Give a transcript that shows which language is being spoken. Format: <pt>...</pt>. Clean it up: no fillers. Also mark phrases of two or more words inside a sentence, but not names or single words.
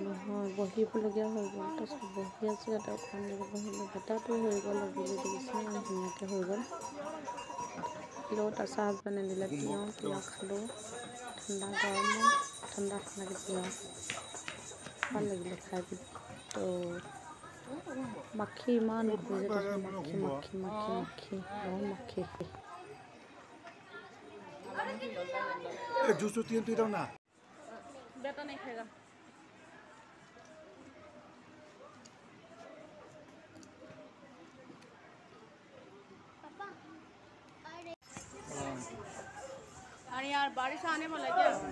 <as>নহয় বহিবলগীয়া হৈ গ'ল তাৰপিছত বহি আছোঁ এটা অকণ বহিলোঁ বেটাটো হৈ গ'ল বুলি দেখিছোঁ ইমান ধুনীয়াকৈ হৈ গ'ল তাৰপিছত হাজবেণ্ডে দিলে তিয়ঁহ খালোঁ ঠাণ্ডা গৰমত ঠাণ্ডা লাগিছিল ভাল লাগিলে খাই পিনি তো মাখি ইমান ঘূৰি মাখি মাখি মাখি মাখি বহুত মাখি</as> <hi>जूस तो तीन पी ना बेटा नहीं खाएगा अरे यार बारिश आने वाला क्या</hi>